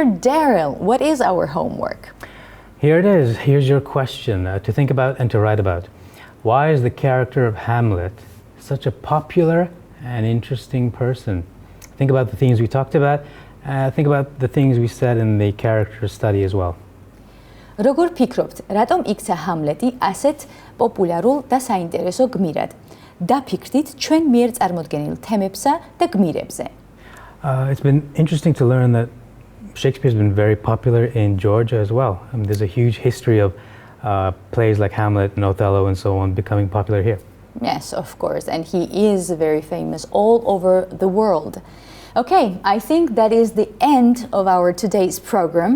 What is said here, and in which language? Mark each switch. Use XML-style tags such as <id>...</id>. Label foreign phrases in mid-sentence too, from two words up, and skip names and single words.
<en>Daryl, what is our homework? Here it is. Here's your question to think about and to write about. Why is the character of Hamlet such a popular and interesting person? Think about the themes we talked about. Think about the things we said in the character study as well.</en> <ka>როგორ ფიქრობთ, რატომ იქცა ჰამლეტი ასეთ პოპულარულ და საინტერესო გმირად? დაფიქრდით ჩვენ მიერ წარმოდგენილ თემებსა და გმირებზე.</ka> <en>It's been interesting to learn that Shakespeare's been very popular in Georgia as well. There's a huge history of plays like Hamlet and Othello and so on becoming popular here. Yes, of course, and he is very famous all over the world. Okay, I think that is the end of our today's program.</en>